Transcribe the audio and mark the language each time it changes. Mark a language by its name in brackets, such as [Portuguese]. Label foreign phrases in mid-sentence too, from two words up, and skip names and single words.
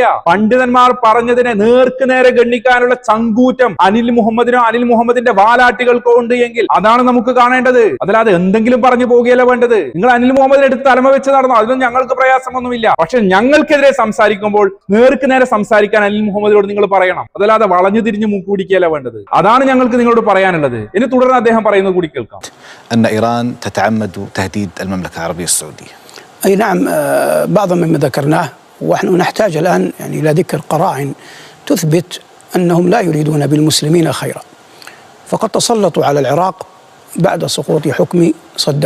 [Malayalam] പണ്ഡിതന്മാർ പറഞ്ഞതിനെ നേർക്ക് നേരെ ഗണ്ണിക്കാനുള്ള ചങ്കൂറ്റം അനിൽ മുഹമ്മദിനോ അനിൽ മുഹമ്മദിന്റെ വാലാട്ടികൾക്കോ ഉണ്ട് എങ്കിൽ അതാണ് നമുക്ക് കാണേണ്ടത്. അതല്ലാതെ എന്തെങ്കിലും പറഞ്ഞു പോകുകയല്ല വേണ്ടത്. നിങ്ങൾ അനിൽ മുഹമ്മദിനെ എടുത്ത് തലമ വെച്ച് നടന്നു, അതിനും ഞങ്ങൾക്ക് പ്രയാസമൊന്നുമില്ല. പക്ഷെ ഞങ്ങൾക്കെതിരെ സംസാരിക്കുമ്പോൾ നേർക്ക് നേരെ സംസാരിക്കാൻ അനിൽ മുഹമ്മദിനോട് നിങ്ങൾ പറയണം. അതല്ലാതെ വളഞ്ഞു തിരിഞ്ഞ് മൂക്കുപിടിക്കുകയല്ല വേണ്ടത്. അതാണ് ഞങ്ങൾക്ക് നിങ്ങളോട് പറയാനുള്ളത്. ഇനി തുടർന്ന് അദ്ദേഹം പറയുന്നത് കൂടി കേൾക്കാം. [Arabic] أن إيران تتعمد تهديد المملكة العربية السعودية. أي نعم، بعض مما ذكرناه، ونحن نحتاج الآن يعني إلى ذكر قرائن تثبت أنهم لا يريدون بالمسلمين خيرا. فقد تسلطوا على العراق بعد سقوط حكم صدام.